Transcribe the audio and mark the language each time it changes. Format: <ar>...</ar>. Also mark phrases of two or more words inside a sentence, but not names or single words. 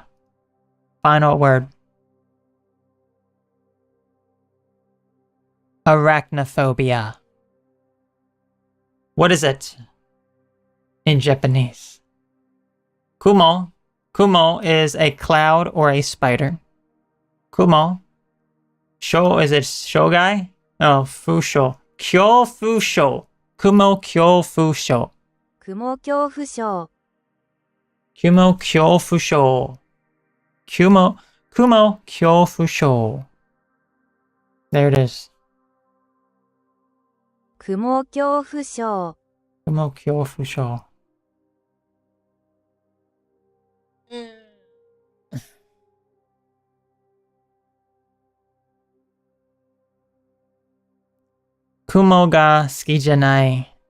<en>Final word. Arachnophobia. What is it in Japanese?</en> <ja>Kumo.</ja> <en>Kumo is a cloud or a spider.</en> <ja>蜘蛛。症,</ja> <en>is it shogai?</en> <ja>Oh, ふしょ。恐怖症. 蜘蛛恐怖症. 雲恐怖症蜘蛛恐怖症。蜘蛛恐怖症.</ja> <en>There it is.</en> <ja>雲恐怖症。蜘蛛恐怖症。蜘蛛が好きじゃない.</ja>